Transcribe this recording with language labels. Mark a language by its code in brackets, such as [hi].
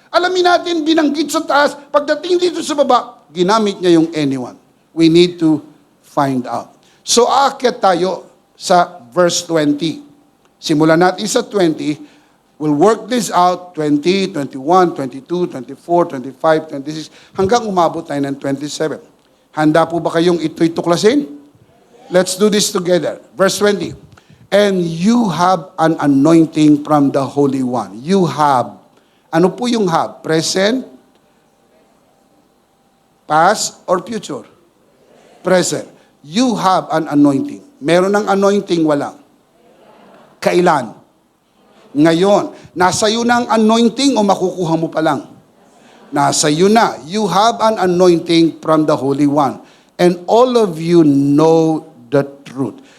[tl] Alamin natin, binanggit sa taas. Pagdating dito sa baba, ginamit niya yung anyone. [en] We need to find out. So, [tl] aakyat tayo sa verse 20. Simulan natin sa 20. [en] We'll work this out, 20, 21, 22, 24, 25, 26, [tl] hanggang umabot tayo ng 27. Handa po ba kayong ito'y tuklasin? [en] Let's do this together. Verse 20. And you have an anointing from the Holy One. You have. [tl] Ano po yung have? [en] Present, past, or future? Present. You have an anointing. [tl] Meron ng anointing, walang. Kailan? Ngayon. Nasa iyo na ang anointing o makukuha mo pa lang? Nasa iyo na. [en] You have an anointing from the Holy One. And all of you know the truth.